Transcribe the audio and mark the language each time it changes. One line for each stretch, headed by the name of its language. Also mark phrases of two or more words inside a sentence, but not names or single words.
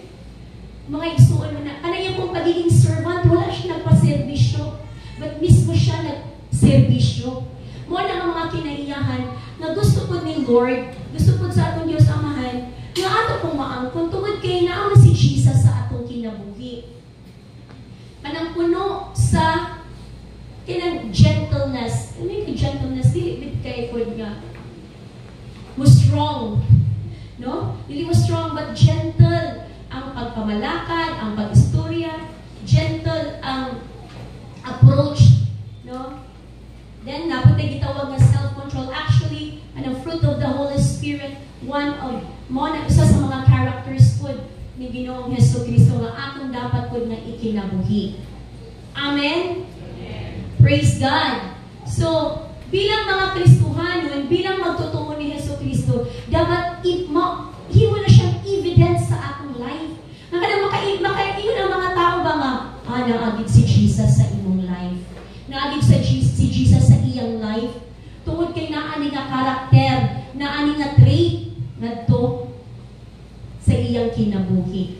Cebuano: Mga igsuon mo na, kanang pong pagiging servant, wala siya nagpaserbisyo, but mismo siya nagserbisyo. Mo na ang mga kinaiyahan na gusto po ni Lord, gusto po sa atong Diyos Amahan, nga ato pong maangkon, tungod kay naama si Jesus sa atong kinabuhi. Kanang puno sa kinang gentleness.
Filipino: Ano yung gentleness?
Cebuano: Dili kay Ford nga.
English: Was strong.
Cebuano: No?
English: Dili was strong but gentle.
Cebuano: Ang pagpamalakad, ang pag-istorya, gentle ang approach. No? Then, napatay gitawag na self-control.
English: Actually, ang fruit of the Holy Spirit, one of,
Cebuano: isa sa mga characters po ni Ginoong Hesus Kristo nga atong dapat po na ikinabuhi.
English: Amen? Praise God.
Cebuano: So, bilang mga Kristohanon, bilang magtotoo ni Hesus Kristo, dapat hiwa na siyang evidence sa atong life. Makaiyon ang mga tao ba nga, naagid si Jesus sa imong life. Naagid si Jesus sa iyang life. Tungod kay naani nga karakter, naani nga trait, ngadto sa iyang kinabuhi.